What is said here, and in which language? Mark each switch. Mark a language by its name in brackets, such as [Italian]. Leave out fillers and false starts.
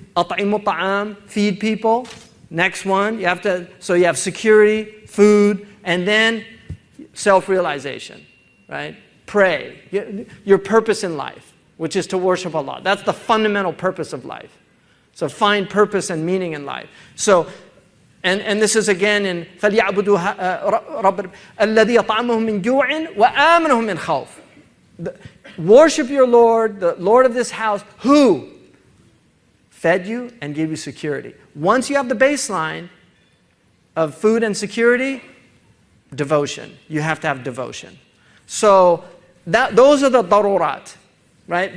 [Arabic] أَطْعِمُوا الطَّعَامِ, [English] feed people. Next one, you have security, food, and then self-realization, right? Pray. Your purpose in life, which is to worship Allah. That's the fundamental purpose of life. So find purpose and meaning in life. So, and this is again in [Arabic] فَلْيَعْبُدُوا رَبَّ الَّذِي يَطْعَمُهُم مِّن جُوعٍ وَآمَنَهُم مِّن خَوْفٍ. [English] Worship your Lord, the Lord of this house, who fed you and gave you security. Once you have the baseline of food and security, devotion. You have to have devotion. So those are the darurat. Right?